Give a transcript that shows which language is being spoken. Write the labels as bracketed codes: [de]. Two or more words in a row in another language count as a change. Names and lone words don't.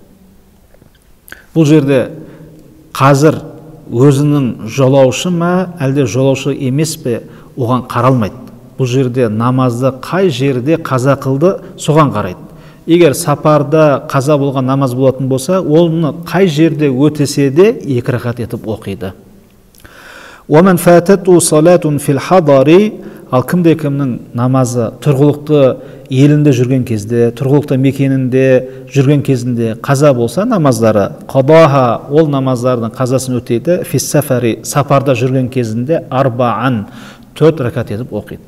[kk] Бұл жерде қазір өзінің жолаушы ма, әлде жолаушы емес пе, оған қаралмайды. Бұл жерде намазды қай жерде қаза қылды, соған қарайды. Егер сапарда қаза болған намаз болатын болса, оны қай жерде өтесе де 2 ракат етіп оқиды. [ar] وَمَنْ فَاتَتُ صَلَاتٌ فِي الْحَضَرِ [kk] Ал кімде-кімнің намазы тұрғылықты елінде жүрген кезде, тұрғылықты мекенінде жүрген кезінде қаза болса, намаздары қадаха, ол намаздардың қазасын өтейді, [ar] في السفر, [kk] сапарда жүрген кезінде 4 ракат етіп оқиды.